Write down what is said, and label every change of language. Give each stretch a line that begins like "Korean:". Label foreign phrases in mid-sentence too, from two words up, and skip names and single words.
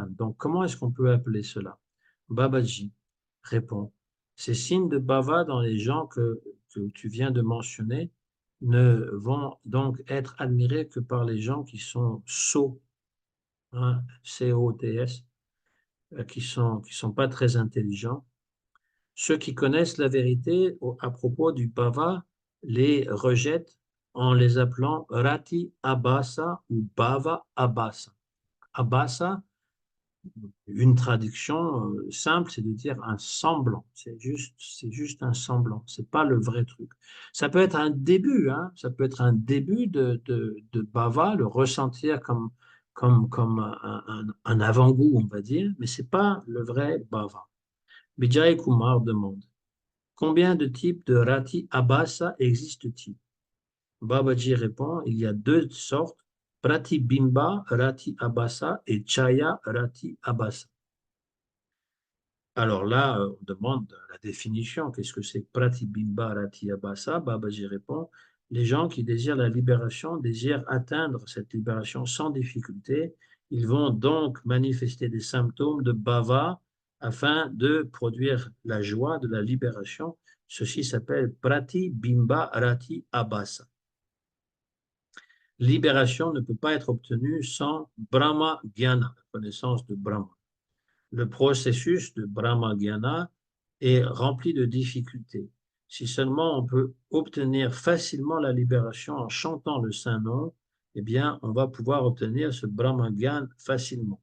French: Donc, comment est-ce qu'on peut appeler cela? Babaji répond, ces signes de bhava dans les gens que tu viens de mentionner ne vont donc être admirés que par les gens qui sont sots, hein, C-O-T-S, qui sont pas très intelligents. Ceux qui connaissent la vérité à propos du bhava les rejettent en les appelant
Sanskrit: rati abhasa
French: ou
Sanskrit: bhava abhasa.
French: Abhasa, une traduction simple, c'est de dire un semblant. C'est juste un semblant. C'est pas le vrai truc. Ça peut être un début, hein, ça peut être un début de bhava, le ressentir comme un avant-goût, on va dire, mais c'est pas le vrai bhava. Vijay Kumar demande, combien de types de
Sanskrit: rati abhasa
French: existent-ils? Babaji répond, il y a deux sortes,
Sanskrit: pratibimba rati abhasa et chaya rati abhasa.
French: Alors là, on demande la définition. Qu'est-ce que c'est
Sanskrit: pratibimba rati abhasa?
French: Babaji répond, les gens qui désirent la libération désirent atteindre cette libération sans difficulté. Ils vont donc manifester des symptômes de bhava afin de produire la joie de la libération. Ceci s'appelle
Sanskrit: pratibimba rati abhasa.
French: Libération ne peut pas être obtenue sans
Sanskrit: Brahma Gyana,
French: la connaissance de Brahma. Le processus de
Sanskrit: Brahma Gyana
French: est rempli de difficultés. Si seulement on peut obtenir facilement la libération en chantant le Saint-Nom, eh bien, on va pouvoir obtenir ce
Sanskrit: Brahma Gyana
French: facilement.